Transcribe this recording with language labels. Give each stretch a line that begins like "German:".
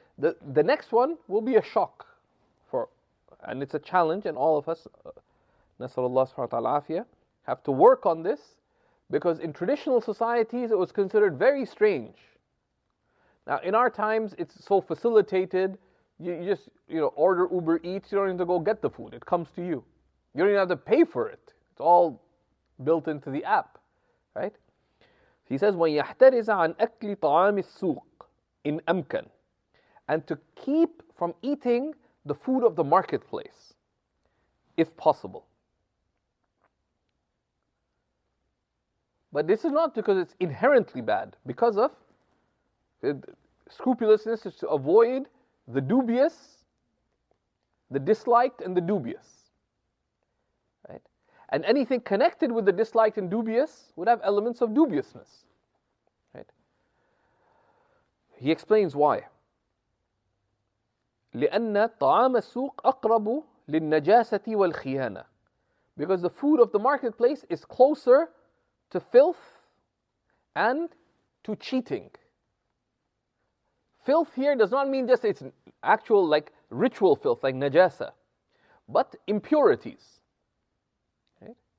English: The next one will be a shock, and it's a challenge, and all of us,
Arabic: nasallallahu subhanahu wa ta'ala afiyah,
English: have to work on this, because in traditional societies it was considered very strange. Now in our times it's so facilitated. You just order Uber Eats. You don't need to go get the food; it comes to you. You don't even have to pay for it. It's all built into the app, right? He says,
Arabic: وَنْ يَحْتَرِزَ عَنْ أَكْلِ طَعَامِ السُّوقِ إِنْ أَمْكَنَ.
English: And to keep from eating the food of the marketplace, if possible. But this is not because it's inherently bad, because of scrupulousness is to avoid the dubious, the disliked, and the dubious. Right? And anything connected with the disliked and dubious would have elements of dubiousness. Right? He explains why.
Arabic: لأن طعام السوق أقرب للنجاسة والخيانة.
English: Because the food of the marketplace is closer to filth and to cheating. Filth here does not mean just it's actual like ritual filth, like najasa, but impurities. Right?